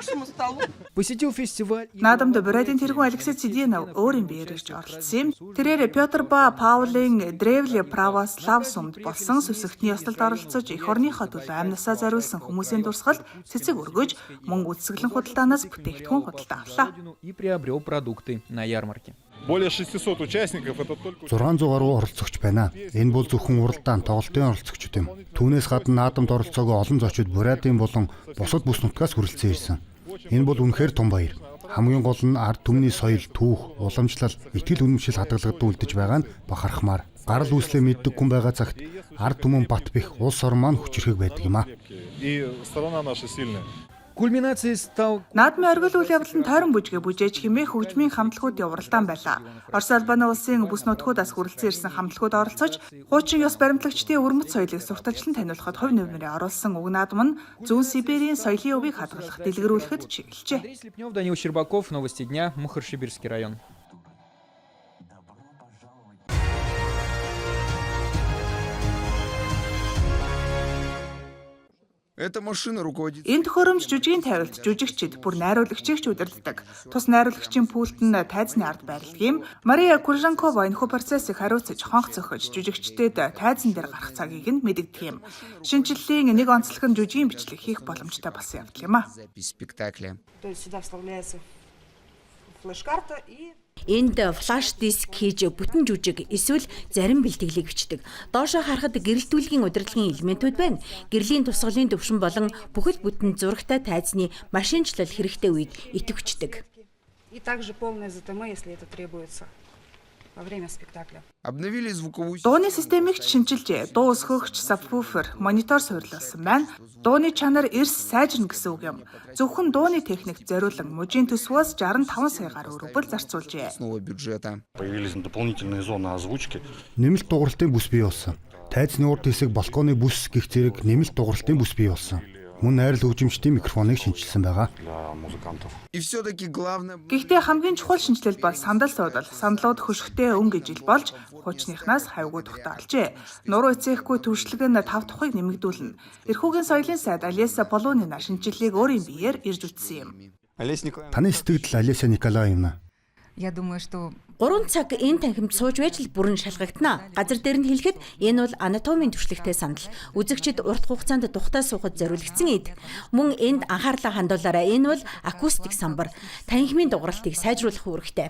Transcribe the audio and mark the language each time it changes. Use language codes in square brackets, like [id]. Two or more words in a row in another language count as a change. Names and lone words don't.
[mn] Наадамд Бурайдын тэргүүн Алексей Цэдинов өөрийн биеэр ирж оролцсон юм. Тэрээр Петр Ба Паулын Древле Православ сумд болсон сүсэгтний ёслолд оролцож эх орныхоо төлөө амьнасаа зориулсан хүмүүсийн дурсгалд цэцэг өргөж, мөн үзэсгэлэн худалдаанаас бүтээгдэхүүн худалдаа авлаа. [ru] Более 600 участников, это только... [mn] 600 гаруй оролцогч байна. Энэ бол зөвхөн уралдаан тоглолтын оролцогчид юм. Түүнээс гадна наадамд оролцоогоо олон зочид Бурятийн болон бусад бүс нутгаас хүрэлцэн ирсэн. Энэ бол үнэхээр том баяр. Хамгийн гол нь ард түмний соёл, түүх, уламжлал, итгэл үнэмшил хадгалагдсан үлдэж байгаа нь бахархмаар. Гарал үүслээ мэддэг хүн байгаа цагт ард түмэн бат бэх улс ор маань хүчрхэг байдаг юм а. [ru] И страна наша сильная. Кульминацией стал [mn] Наадмын оргил үйл явдал нь тойрон бүжгээ бүжээж хэмээх хөгжмийн хамтлагуудын уралдаан байлаа. Орос Албаны улсын бүс нутгуудаас хүрэлцэн ирсэн хамтлагууд оролцож, хуучин ёс баримтлагчдын өрмөц соёлыг сурталчлан таниулахад хувь нэмрээ оруулсан уг наадам нь зүүн Сибирийн соёлын өвийг хадгалах, дэлгэрүүлэхэд чиглэлжээ. [ru] Андрей Слепнев, Данил Щербаков, Новости дня, Мухоршибирский район. Эта машина руководит... [mn] Энэ төхөөрөмж жүжигийн тавилт жүжигчид бүр найруулагчийг ч удирддаг. Тус найруулагчийн пүүлт нь тайзны ард байрладаг юм. Мария Куржанкова энэхүү процессыг хариуцаж хонх зохиж жүжигчдэд тайзан дээр гарах цагийг нь мэдэгдэх юм. Шинжлэлийн нэг онцлог нь жүжигийн бичлэг хийх боломжтой болсон явдал юм а. [ru] запись спектакля. То есть сюда вставляется флеш-карта и... [mn] Энд флаш диск хийж бүтэн жүжиг эсвэл зарим бэлтгэлийг бичдэг. Доошоо харахад гэрэлтүүлгийн удирдлагын элементүүд байна. Гэрлийн тусгалын төвшин болон бүхэл бүтэн зурагтай тайзны машинчлал хэрэгтэй үед идэвхждэг. [ru] И также полное ЗТМ, если это требуется во время спектакля. Обновили звуковую... [mn] Дууны системийг шинжилжээ. Дуу өсгөгч, сабвуфер, монитор суурилсан байна. Дууны чанар эрс сайжирна гэсэн үг юм. Зөвхөн дууны техникт зориулан мужийн төсвөөс 65 сая гаруй рубль зарцуулжээ. [ru] Снова бюджета. Появились дополнительные зоны озвучки. [mn] Нэмэлт дууралтын бүс бий болсон. Тайзны урд хэсэг балконы бүс гэх зэрэг нэмэлт дууралтын бүс бий болсон. Мөн найрал хөгжимчдийн микрофоныг шинжилсэн байгаа. [ru] Для музыкантов. И все-таки главное... [mn] Гэхдээ хамгийн чухал шинжилэл бол сандал суудал. Сандлууд хөшгтэй өнгө ижил болж хуучныхнаас хавьгүй тогтоолжээ. Нуруу эцээхгүй түвшлэг нь 5 тухыг нэмэгдүүлнэ. Эрхүүгийн соёлын сайд Алеса Полунина шинжилгээг өөрийн биеэр ирж үтсэн юм. Таны сэтгэл Алеса Николаевна. [ru] Я думаю, что [mn] 3 цаг энэ танхимд сууж байж л бүрэн шалгагдана. Газар дээр нь хэлэхэд энэ бол анатомийн түвшлэгтэй сандал. Үзэгчид урт хугацаанд тухтаа суухад зориулагдсан эд. Мөн энд анхаарлаа хандуулаарай. Энэ бол акустик самбар. Танхимын дууралтыг сайжруулах үүрэгтэй.